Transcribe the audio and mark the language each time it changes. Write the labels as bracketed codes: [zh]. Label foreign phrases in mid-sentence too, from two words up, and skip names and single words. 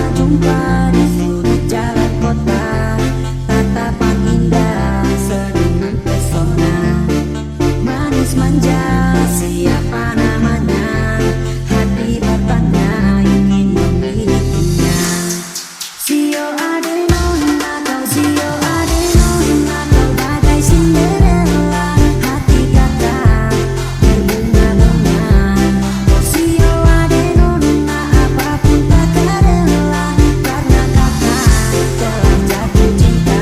[id] jumpa di sudut jalan kota, tatapan indah senyum pesona, manis manja siapa namanya, hati bertanya ingin memilikinya. [abs] Sio ade nona kau, sio ade nona kau [id] bagai Cinderella, hati kakak berbunga-bunga. [abs] Sio ade nona [id] apapun kakak rela, karena kakak telah jatuh cinta.